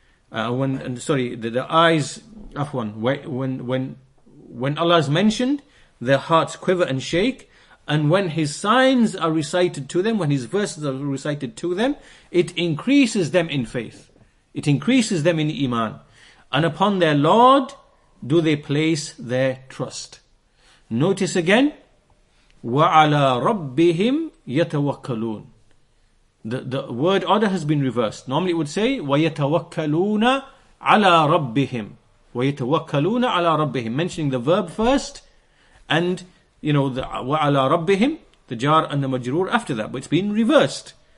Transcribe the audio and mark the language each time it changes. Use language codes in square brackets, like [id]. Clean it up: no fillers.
[en] When Allah is mentioned, their hearts quiver and shake, and when His signs are recited to them, when His verses are recited to them, it increases them in faith. It increases them in iman. And upon their Lord do they place their trust. Notice again, [ar] وَعَلَى رَبِّهِمْ يَتَوَكَّلُونَ. [en] The word order has been reversed. Normally it would say [ar] وَيَتَوَكَّلُونَ عَلَى رَبِّهِمْ. وَيَتَوَكَّلُونَ عَلَى رَبِّهِمْ, [en] mentioning the verb first, and the [ar] وَعَلَى رَبِّهِمْ, [en] the jar and the majroor after that, but it's been reversed.